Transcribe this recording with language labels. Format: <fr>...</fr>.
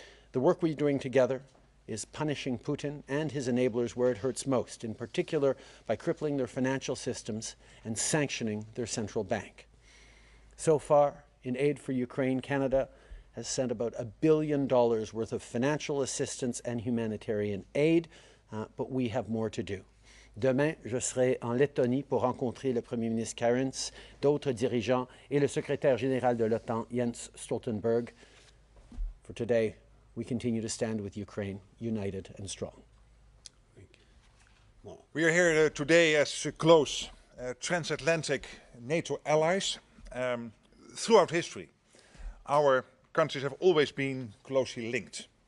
<en>The work we're doing together is punishing Putin and his enablers where it hurts most, in particular by crippling their financial systems and sanctioning their central bank. So far, in aid for Ukraine, Canada has sent about $1 billion worth of financial assistance and humanitarian aid, but we have more to do.</en> <fr>Demain, je serai en Lettonie pour rencontrer le Premier ministre Karins, d'autres dirigeants et le secrétaire général de l'OTAN, Jens Stoltenberg.</fr> <en>For today, we continue to stand with Ukraine, united and strong. Thank you. We are here today as close transatlantic NATO allies. Throughout history, our countries have always been closely linked.</en>